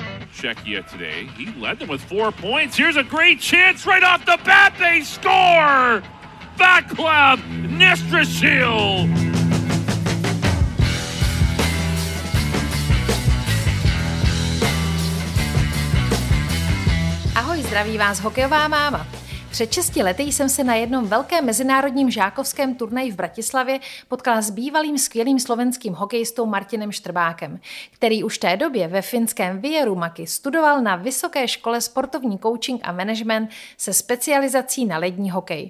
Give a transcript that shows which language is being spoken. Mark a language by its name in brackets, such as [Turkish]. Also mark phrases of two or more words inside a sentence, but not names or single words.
[English] Czechia today. He led them with 4 points. Here's a great chance right off the bat. They score! Václav Nestrasil! [Czech] Ahoj, zdraví vás hokejová máma. Před 6 lety jsem se na jednom velkém mezinárodním žákovském turnaji v Bratislavě potkala s bývalým skvělým slovenským hokejistou Martinem Štrbákem, který už v té době ve finském Vierumäki studoval na Vysoké škole sportovní coaching a management se specializací na lední hokej.